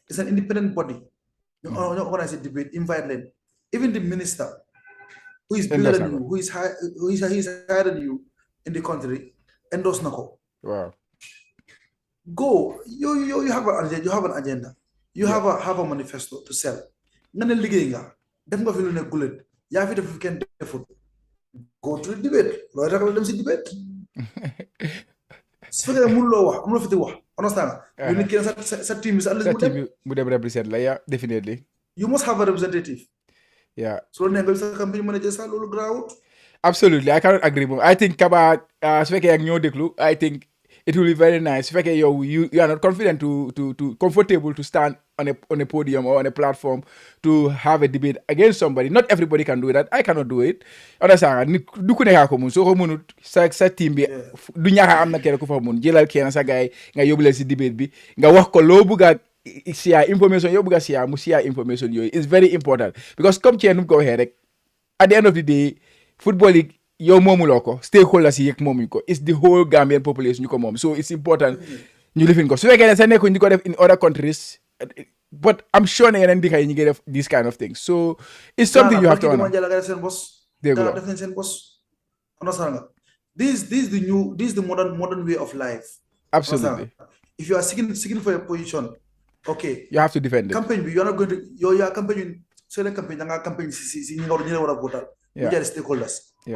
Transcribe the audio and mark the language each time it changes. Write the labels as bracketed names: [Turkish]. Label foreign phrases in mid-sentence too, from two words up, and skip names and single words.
[English] It's an independent body. ñu organize a debate, invite them. Even the minister who is bigger endorse than na you, ko. who is higher than you in the country, endorse [Wolof] na ko. [English] Wow. Go. You have an agenda. You have an agenda. You Yeah. have a manifesto to sell. [Wolof] Nga ne liggéey nga. Def nga fi lu ne gulet. Yaa fi def fi kenn defut. [English] Go to the debate. [Wolof] Looy ragal dem si debate. Su fekkee mënuloo wax amuloo fi di wax. Understand nga. [English] You need [Wolof] kenn sa team bi sa [English] at least [Wolof] Sa mu dem. team mu dem represent la, [English] yeah, definitely. You must have a representative. Yeah. [Wolof] So ne nga sa [English] campaign manager [Wolof] sa loolu grawut. [English] Absolutely, I cannot agree more. I think [Wolof] Kaba, su fekkee ak ñoo déglu, [English] I think it will be very nice. [Wolof] Su fekkee yow [English] you are not confident to comfortable to stand on a podium or on a platform to have a debate against somebody. Not everybody can do that. I cannot do it. Understand? [Wolof] Nit du ku nekk ko mun soo ko munut sa team bi du ñaaka am na kenn ku fa mun jëlal kenn sa gaay nga yóbbu leen si debate bi nga wax ko loo bëgg a [English] share information [Wolof] yow bëgg a share mu [English] share information [Wolof] yooyu [English] it's very important because [Wolof] comme ci nu mu ko waxee rek [English] at the end of the day football league [Wolof] yow moomuloo ko stakeholders yi yëg moomuñ ko [English] it's the whole Gambian population [Wolof] ñu ko moom [English] so it's important [Wolof] ñu lifin ko su fekkee ne sa nekkuñ di ko def [English] in other countries but I'm sure [Wolof] ne yeneen dëkk yi ñu ngi def [English] these kind of things so it's something you have to honor. [Wolof] Dégg nga def nañ seen boss. Understand nga. [English] This is the modern way of life. Absolutely. If you are seeking for a position, okay. You have to defend it. Campaign, you are not going to. You are campaigning. So the campaign, you are campaigning. You are voter. You are stakeholders. Yeah.